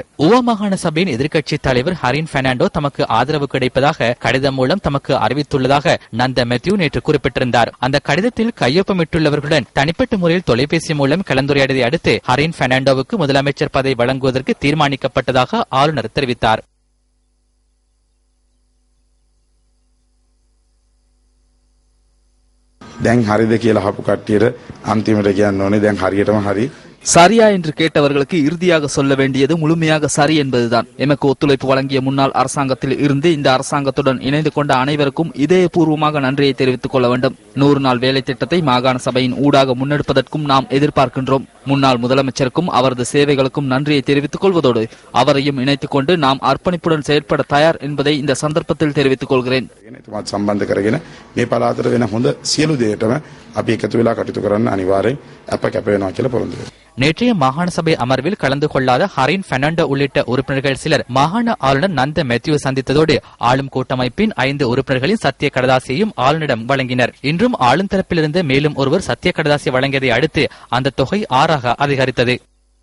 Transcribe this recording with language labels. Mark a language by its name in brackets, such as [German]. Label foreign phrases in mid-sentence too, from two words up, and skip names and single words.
[Tamil] ஊவா மாகாண சபையின் எதிர்க்கட்சித் தலைவர் ஹரின் பெர்னாண்டோ தமக்கு ஆதரவு கிடைப்பதாக கடிதம் மூலம் தமக்கு அறிவித்துள்ளதாக நந்தமெத்யூ நேற்று குறிப்பிட்டிருந்தார். அந்த கடிதத்தில் கையொப்பமிட்டுள்ளவர்களுடன் தனிப்பட்ட முறையில் தொலைபேசி மூலம் கலந்துரையாடியதை அடுத்து ஹரின் பெர்னாண்டோவுக்கு முதலமைச்சர் பதவி வழங்குவதற்கு தீர்மானிக்கப்பட்டதாக ஆளுநர் தெரிவித்தார். [Sinhala] දැන් හරිද කියලා අහපු කට්ටියට අන්තිමට කියන්න ඕනේ දැන් හරියටම හරි. [Tamil] சரியா என்று கேட்டவர்களுக்கு இறுதியாக சொல்ல வேண்டியது முழுமையாக சரி என்பதுதான். எமக்கு ஒத்துழைப்பு வழங்கிய முன்னாள் அரசாங்கத்தில் இருந்து இந்த அரசாங்கத்துடன் இணைந்து கொண்ட அனைவருக்கும் இதயபூர்வமாக நன்றியை தெரிவித்துக் கொள்ள வேண்டும். 100 நாள் வேலை திட்டத்தை மாகாண சபையின் ஊடாக முன்னெடுப்பதற்கும் நாம் எதிர்பார்க்கின்றோம். முன்னாள் முதலமைச்சருக்கும் அவரது சேவைகளுக்கும் நன்றியை தெரிவித்துக் கொள்வதோடு அவரையும் இணைத்துக் கொண்டு நாம் அர்ப்பணிப்புடன் செயற்பட தயார் என்பதை இந்த சந்தர்ப்பத்தில் தெரிவித்துக் கொள்கிறேன். [Sinhala] සම්බන්ධ කරගෙන මේ පළාතට වෙන හොඳ සියලු දේටම අපි එකතු වෙලා කටයුතු කරන්න අනිවාර්යෙන් අප කැප වෙනවා කියලා පොරොන්දු වෙනවා. [Tamil] நேற்றைய மாகாண சபை அமர்வில் கலந்து கொள்ளாத ஹரின் பெர்னாண்டோ உள்ளிட்ட உறுப்பினர்கள் சிலர் மாகாண ஆளுநர் நந்தமெத்யூ சந்தித்ததோடு ஆளும் கூட்டமைப்பின் 5 உறுப்பினர்களின் சத்திய கடதாசியையும் ஆளுநரிடம் வழங்கினர். இன்றும் ஆளும் தரப்பிலிருந்து மேலும் ஒருவர் சத்திய கடதாசி வழங்கியதை அடுத்து அந்த தொகை 6ஆக அதிகரித்தது.